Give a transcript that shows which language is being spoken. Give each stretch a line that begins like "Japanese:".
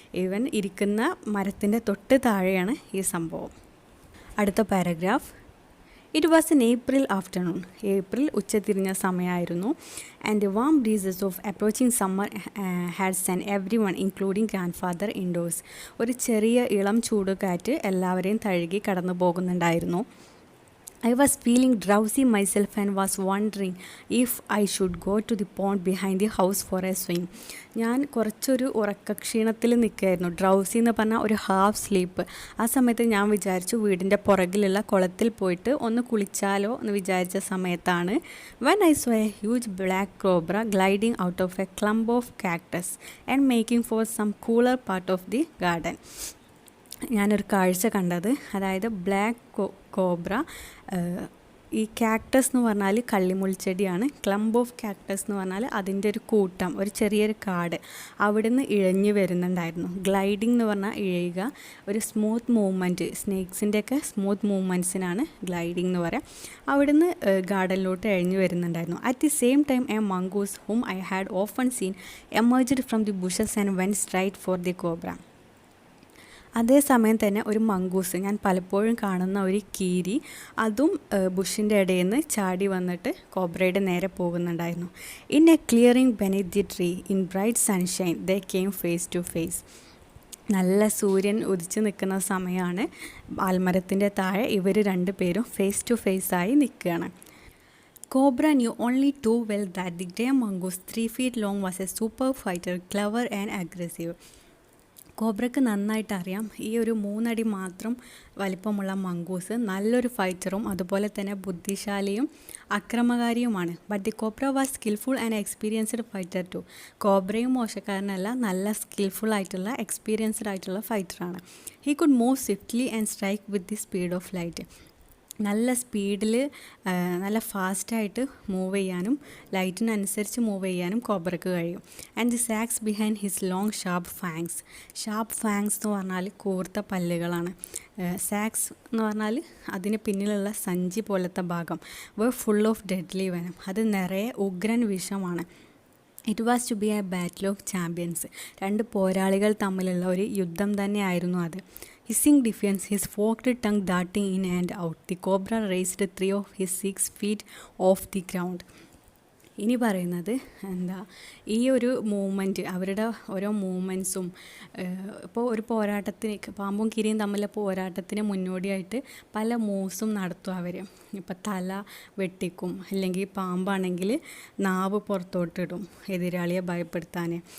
Malayalam: ഇവൻ ഇരിക്കുന്ന മരത്തിൻ്റെ തൊട്ട് താഴെയാണ് ഈ സംഭവം. അടുത്ത paragraph.
English: It was an April afternoon.
Malayalam: April ഉച്ചതിരിഞ്ഞ സമയമായിരുന്നു.
English: And the warm breezes of approaching summer had send everyone including grandfather indoors.
Malayalam: ഒരു ചെറിയ ഇളം ചൂടുകാറ്റ് എല്ലാവരെയും തഴുകി കടന്നു പോകുന്നുണ്ടായിരുന്നു.
English: I was feeling drowsy myself and was wondering if I should go to the pond behind the house for a swim.
Malayalam: ഞാൻ കുറച്ചൊരു ഉറക്കക്ഷീണത്തിൽ നിൽക്കുകയായിരുന്നു. ഡ്രൗസി എന്ന് പറഞ്ഞാൽ ഒരു ഹാഫ് സ്ലീപ്പ്. ആ സമയത്ത് ഞാൻ വിചാരിച്ചു വീടിൻ്റെ പുറകിലുള്ള കുളത്തിൽ പോയിട്ട് ഒന്ന് കുളിച്ചാലോ എന്ന് വിചാരിച്ച സമയത്താണ്
English: when I saw a huge black cobra gliding out of a clump of cactus and making for some cooler part of the garden.
Malayalam: ഞാനൊരു കാഴ്ച കണ്ടത്, അതായത് ബ്ലാക്ക് കോബ്ര ഈ കാക്ടസ് എന്ന് പറഞ്ഞാൽ കള്ളിമുൾച്ചെടിയാണ്. ക്ലംബ് ഓഫ് കാക്ടസ് എന്ന് പറഞ്ഞാൽ അതിൻ്റെ ഒരു കൂട്ടം, ഒരു ചെറിയൊരു കാട് അവിടുന്ന് ഇഴഞ്ഞു വരുന്നുണ്ടായിരുന്നു. ഗ്ലൈഡിംഗ് എന്ന് പറഞ്ഞാൽ ഇഴയുക, ഒരു സ്മൂത്ത് മൂവ്മെൻറ്റ്, സ്നേക്സിൻ്റെയൊക്കെ സ്മൂത്ത് മൂവ്മെൻറ്റ്സിനാണ് ഗ്ലൈഡിംഗ് എന്ന് പറയാം. അവിടുന്ന് ഗാർഡനിലോട്ട് ഇഴഞ്ഞു വരുന്നുണ്ടായിരുന്നു.
English: At the same time a mongoose whom I had often seen emerged from the bushes and went straight for the cobra.
Malayalam: അതേസമയം തന്നെ ഒരു മംഗൂസ്, ഞാൻ പലപ്പോഴും കാണുന്ന ഒരു കീരി, അതും ബുഷിൻ്റെ ഇടയിൽ നിന്ന് ചാടി വന്നിട്ട് കോബ്രയുടെ നേരെ പോകുന്നുണ്ടായിരുന്നു.
English: In a clearing beneath the tree in bright sunshine they came face to face.
Malayalam: നല്ല സൂര്യൻ ഉദിച്ച് നിൽക്കുന്ന സമയമാണ്. ആൽമരത്തിൻ്റെ താഴെ ഇവർ രണ്ടുപേരും ഫേസ് ടു ഫേസായി നിൽക്കുകയാണ്.
English: Cobra knew only too well that the grey mongoose 3 feet long was a super fighter, clever and aggressive.
Malayalam: കോബ്രയ്ക്ക് നന്നായിട്ട് അറിയാം ഈ ഒരു 3 അടി മാത്രം വലിപ്പമുള്ള മംഗൂസ് നല്ലൊരു ഫൈറ്ററും അതുപോലെ തന്നെ ബുദ്ധിശാലിയും അക്രമകാരിയുമാണ്.
English: But the cobra was skilful and experienced fighter too.
Malayalam: കോബ്രയും മോശക്കാരനല്ല, നല്ല സ്കിൽഫുൾ ആയിട്ടുള്ള എക്സ്പീരിയൻസ്ഡ് ആയിട്ടുള്ള ഫൈറ്ററാണ്.
English: He could move swiftly and strike with the speed of light.
Malayalam: നല്ല സ്പീഡിൽ നല്ല ഫാസ്റ്റായിട്ട് മൂവ് ചെയ്യാനും ലൈറ്റിനനുസരിച്ച് മൂവ് ചെയ്യാനും കോബ്രയ്ക്ക് കഴിയും.
English: And the sacs behind his long sharp fangs.
Malayalam: Sharp fangs എന്ന് പറഞ്ഞാൽ കൂർത്ത പല്ലുകളാണ്. സാക്സ് എന്ന് പറഞ്ഞാൽ അതിന് പിന്നിലുള്ള സഞ്ചി പോലത്തെ ഭാഗം.
English: Were full of deadly venom.
Malayalam: അത് നിറയെ ഉഗ്രൻ വിഷമാണ്.
English: It was to be a battle of champions.
Malayalam: 2 പോരാളികൾ തമ്മിലുള്ള ഒരു യുദ്ധം തന്നെയായിരുന്നു അത്.
English: Hissing defiance, his forked tongue darting in and out, the cobra raised 3 of his 6 feet off the ground.
Malayalam: ഇനി പറയുന്നത് ഈ ഒരു മൂവ്മെൻറ്റ്, അവരുടെ ഓരോ മൂവ്മെൻറ്റ്സും ഇപ്പോൾ ഒരു പോരാട്ടത്തിന്, പാമ്പും കിരിയും തമ്മിലെ പോരാട്ടത്തിന് മുന്നോടിയായിട്ട് പല മൂവ്സും നടത്തും അവർ. ഇപ്പോൾ തല വെട്ടിക്കും, അല്ലെങ്കിൽ പാമ്പാണെങ്കിൽ നാവ് പുറത്തോട്ടിടും എതിരാളിയെ ഭയപ്പെടുത്താൻ.